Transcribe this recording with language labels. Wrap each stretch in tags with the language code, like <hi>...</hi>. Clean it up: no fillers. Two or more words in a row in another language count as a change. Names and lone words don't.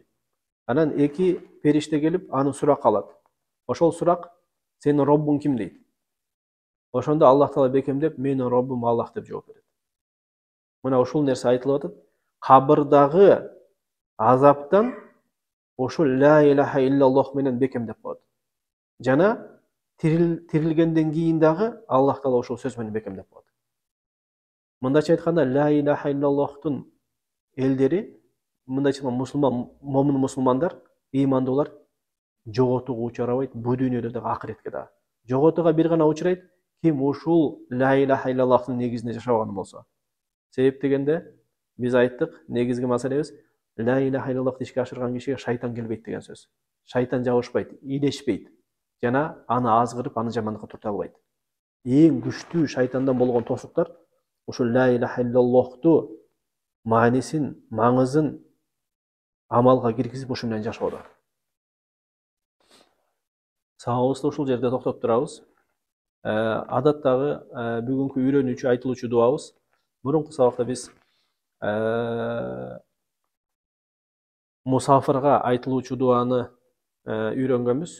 <ky>Анан эки периште келип аны сурак алат. Ошол сурак: "Сенин Роббуң ким?" дейт. Ошондо Аллах Таала бекемдеп: "Менин Роббум Аллах" деп жооп берет. Мына ушул нерсе айтылып атат. Кабырдагы азаптан ошол</ky> <ar>لا إله إلا الله</ar> <ky>менен бекемдеп коет. Жана тирилгенден кийин дагы Аллах Таала ошол сөз менен бекемдеп коет. Мындайча айтканда,</ky> <ar>لا إله إلا الله</ar> <ky>элдери, мындайча айтканда мусулмандар, ыймандуулар жоготууга учурабайт, бу дүйнөдө дагы, акыретке дагы. Жоготууга бир гана учурайт ким ушул</ky> <ar>لا إله إلا الله</ar> <ky>негизинде жашабаган болсо. Себеп дегенде биз айттык, негизги маселебиз</ky> <ar>لا إله إلا الله</ar> <ky>ишке ашырган кишиге шайтан келбейт деген сөз. Шайтан жабышпайт, илешпейт. Жана аны азгырып, аны жамандыкка турта албайт. Эң күчтүү шайтандан болгон тосуктар ушул</ky> <ar>لا إله إلا الله</ar> <ky>маанисин, маңызын амалга киргизип ушу менен жашоодо. Сабагыбызды ушул жерде токтоп турабыз. Адаттагы бүгүнкү үйрөнүүчү, айтылуучу дуабыз. Мурунку сабакта биз мусафирга айтылуучу дуаны үйрөнгөнбүз.</ky>